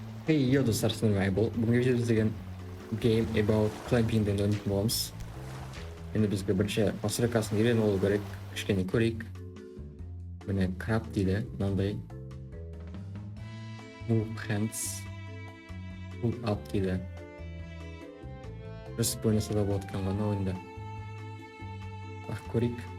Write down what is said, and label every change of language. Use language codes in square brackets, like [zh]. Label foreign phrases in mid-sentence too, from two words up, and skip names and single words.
[kk] Yo dostlar, бүгінгі видео деген [en] game about clamping [kk] деген ойнайтын боламыз. Енді бізге бірінші настройкасын үйреніп алу керек, кішкене көрейік. Міне краб дейді, мынандай [en] move hands, pull up [kk] дейді. Жүсіп ойнаса да болады екен ғана ойында. Көрейік.